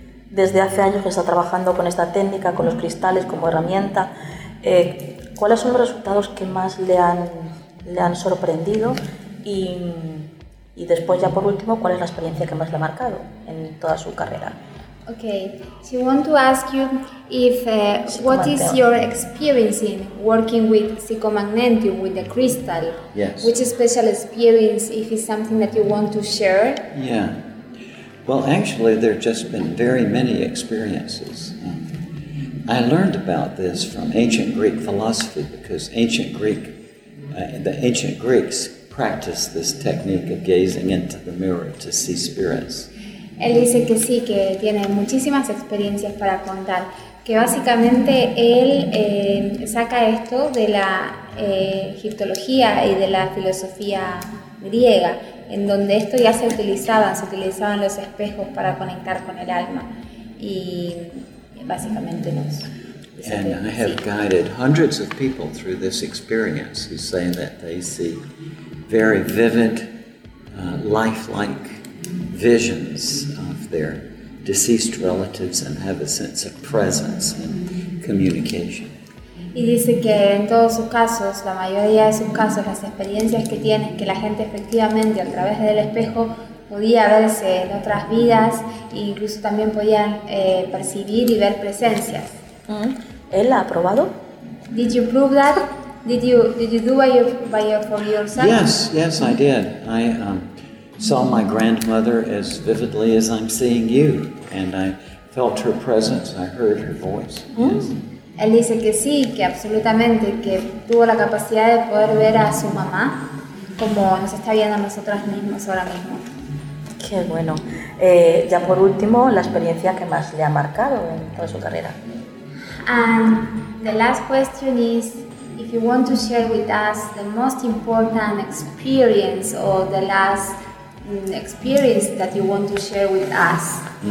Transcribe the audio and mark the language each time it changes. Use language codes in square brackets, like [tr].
[es] Desde hace años que está trabajando con esta técnica, con los cristales como herramienta, ¿cuáles son los resultados que más le han sorprendido? Y después, ya por último, ¿cuál es la experiencia que más le ha marcado en toda su carrera? [en] Okay, she wants to ask you if what is your experience in working with psychomagnetium, with the crystal? Yes. Which special experience, if it's something that you want to share? Yeah. Well, actually, there have just been very many experiences. I learned about this from ancient Greek philosophy because the ancient Greeks practiced this technique of gazing into the mirror to see spirits. [es] Él dice que sí, que tiene muchísimas experiencias para contar, que básicamente él saca esto de la egiptología y de la filosofía griega, en donde esto ya se utilizaban los espejos para conectar con el alma, y básicamente nos dice. And que, I have sí. [en] guided hundreds of people through this experience who say that they see very vivid, lifelike visions of their deceased relatives and have a sense of presence and communication. [es] Y dice que en todos sus casos, la mayoría de sus casos, las experiencias que tienen, que la gente efectivamente a través del espejo podía verse en otras vidas e incluso también podían percibir y ver presencias. ¿Él la ha probado? [en] Did you prove that? Did you do it for yourself? Yes, I did. I saw my grandmother as vividly as I'm seeing you, and I felt her presence. I heard her voice. [es] Él dice que sí, que absolutamente, que tuvo la capacidad de poder ver a su mamá como nos está viendo a nosotras mismas ahora mismo. Qué bueno. Ya por último, la experiencia que más le ha marcado en toda su carrera. [en] And the last question is, if you want to share with us the most important experience or the last experience that you want to share with us?